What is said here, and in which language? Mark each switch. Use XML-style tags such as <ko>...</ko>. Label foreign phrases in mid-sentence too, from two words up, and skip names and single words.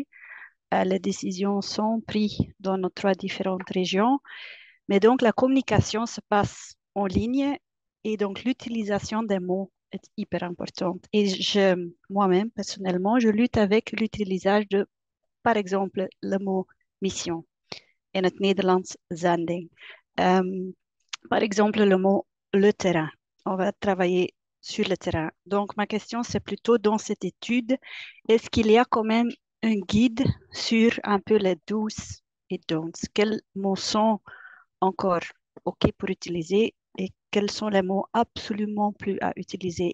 <fr>Les décisions sont prises dans nos 3 différentes régions. Mais donc, la communication se passe en ligne et donc l'utilisation des mots est hyper importante. Et moi-même, personnellement, je lutte avec l'utilisation de, par exemple, le mot mission.</fr> <nl>In het Nederlands zending.</nl> <fr>Par exemple, le mot le terrain. On va travailler sur le terrain. Donc, ma question, c'est plutôt dans cette étude, est-ce qu'il y a quand même un guide sur un peu les do's et don'ts? Quels mots sont encore OK pour utiliser et quels sont les mots absolument plus à utiliser?</fr>